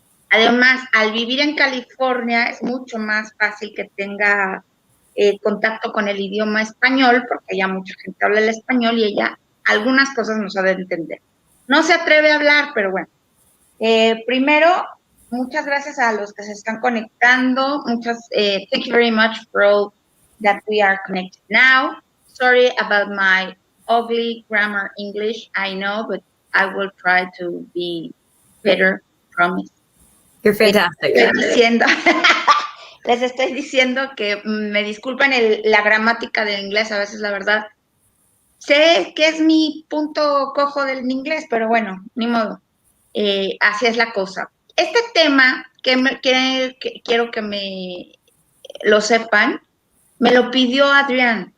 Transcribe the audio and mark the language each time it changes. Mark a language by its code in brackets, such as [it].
[es] Además, al vivir en California es mucho más fácil que tenga contacto con el idioma español, porque ya mucha gente habla el español y ella algunas cosas no sabe entender. No se atreve a hablar, pero bueno. Primero, muchas gracias a los que se están conectando. [en] Thank you very much for all that we are connected now. Sorry about my ugly grammar English, I know, but I will try to be better, promise. You're fantastic. [es] Les estoy diciendo que me disculpen la gramática del inglés, a veces la verdad sé que es mi punto cojo del inglés, pero bueno, ni modo, así es la cosa. Este tema quiero que me lo sepan, me lo pidió Adrienne.